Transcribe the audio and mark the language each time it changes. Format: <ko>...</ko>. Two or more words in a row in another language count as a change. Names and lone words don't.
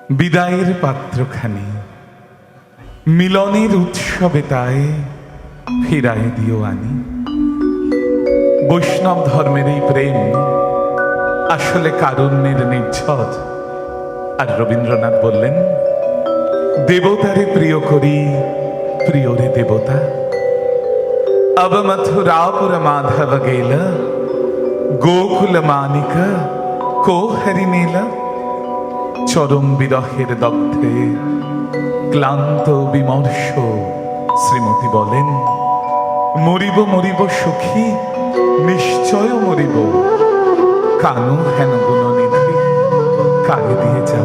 <bn>বিদায়ের পাত্রখানি মিলনের উৎসবে তাই ফিরায় দিও আনি। বৈষ্ণব ধর্মের এই প্রেম আসলে কারুণ্যের নির্ঝর। আর রবীন্দ্রনাথ বললেন, দেবতারে প্রিয় করি প্রিয়রে দেবতা।</bn> <mai>अब मथुरापुर माधव गेल गोकुल मानिक को हरिनेला।</mai> <bn>চরম বিরহের দগ্ধে ক্লান্ত বিমর্ষ শ্রীমতী বলেন, মরিব মরিব সখী নিশ্চয় মরিব, কানু হেন গুণনিধি কারে দিয়ে যাব।</bn>